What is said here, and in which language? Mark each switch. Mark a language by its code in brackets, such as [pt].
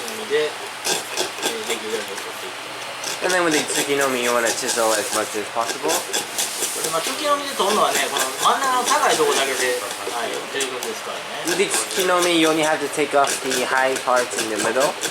[ja] で、できるだけ取っていく。 [en] And then with the tsukinomi, you want to chisel as much as possible. [ja] 突きのみで取るのはね、この真ん中の高いところだけで、十分ですからね。 [en] With the tsukinomi, you only have to take off the high parts in the middle.